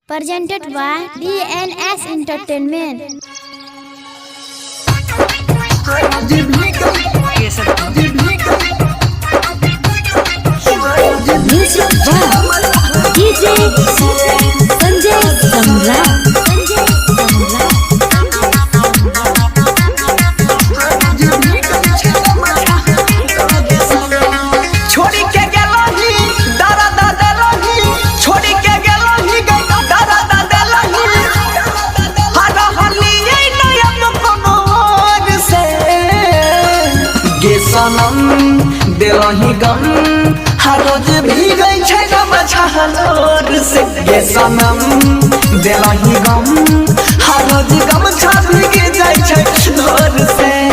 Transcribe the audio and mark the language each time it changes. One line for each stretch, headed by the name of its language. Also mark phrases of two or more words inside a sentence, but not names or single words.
English: Presented by DNS Entertainment. Music by DJ Sanjay Samrat.
Maithili: छोड़ी के गेलही दादा दादा लही छोड़ी के गेलही दादा दादा लही हर हलिए नयन कमर से गे सनम देलही गम हर रोज भीगै छै गम छहलोर से गे सनम देलही गम हर रोज गम छा भीग जाइ छै धोर से